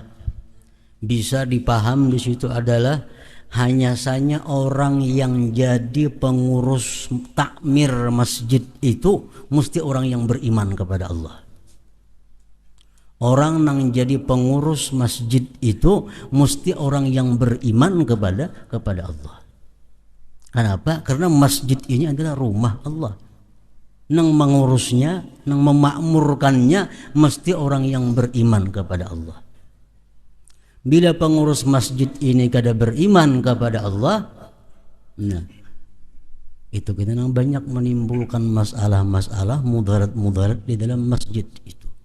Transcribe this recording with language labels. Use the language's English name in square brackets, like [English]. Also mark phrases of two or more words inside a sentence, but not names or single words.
[Indonesian] Bisa dipaham di situ adalah hanya saja orang yang jadi pengurus takmir masjid itu mesti orang yang beriman kepada Allah. Orang yang jadi pengurus masjid itu mesti orang yang beriman kepada Allah. Kenapa? Karena masjid ini adalah rumah Allah. [Banjar] Nang mengurusnya, nang memakmurkannya mesti orang yang beriman kepada Allah. Bila pengurus masjid ini kada beriman kepada Allah, nah itu kita banyak menimbulkan masalah-masalah, mudarat-mudarat di dalam masjid itu.